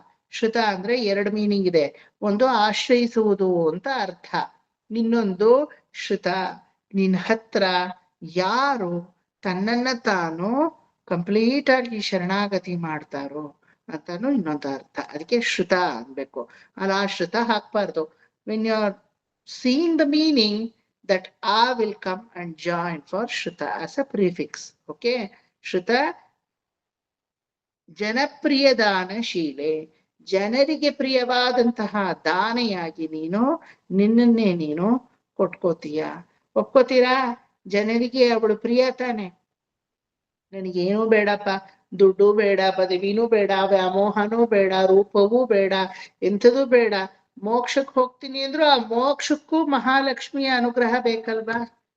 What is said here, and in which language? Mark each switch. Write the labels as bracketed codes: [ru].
[kn] ಶ್ರುತ ಅಂದ್ರೆ ಎರಡು ಮೀನಿಂಗ್ ಇದೆ. ಒಂದು ಆಶ್ರಯಿಸುವುದು ಅಂತ ಅರ್ಥ, ಇನ್ನೊಂದು ಶ್ರುತ, ನಿನ್ನ ಹತ್ರ ಯಾರು ತನ್ನನ್ನ ತಾನು ಕಂಪ್ಲೀಟ್ ಆಗಿ ಶರಣಾಗತಿ ಮಾಡ್ತಾರೋ ಅಂತಾನು ಇನ್ನೊಂದು ಅರ್ಥ. ಅದಕ್ಕೆ ಶ್ರುತ ಅನ್ಬೇಕು, ಅಲ್ಲ ಶ್ರುತ ಹಾಕ್ಬಾರ್ದು. [en] When you are seeing the meaning, that A will come and join for Shruta as a prefix. Okay? [kn] Shruta ಜನಪ್ರಿಯ ದಾನಶೀಲೆ, ಜನರಿಗೆ ಪ್ರಿಯವಾದಂತಹ ದಾನೆಯಾಗಿ ನೀನು ನಿನ್ನನ್ನೇ ನೀನು ಕೊಟ್ಕೋತೀಯ. ಒಪ್ಕೋತೀರಾ? ಜನರಿಗೆ ಅವಳು ಪ್ರಿಯ ತಾನೆ. ನನಗೇನೂ ಬೇಡಪ್ಪ, ದುಡ್ಡು ಬೇಡ, ಪದವಿನೂ ಬೇಡ, ವ್ಯಾಮೋಹನೂ ಬೇಡ, ರೂಪವೂ ಬೇಡ, ಎಂಥದೂ ಬೇಡ, ಮೋಕ್ಷಕ್ಕೆ ಹೋಗ್ತೀನಿ ಅಂದ್ರು ಆ ಮೋಕ್ಷಕ್ಕೂ ಮಹಾಲಕ್ಷ್ಮಿಯ ಅನುಗ್ರಹ ಬೇಕಲ್ವಾ?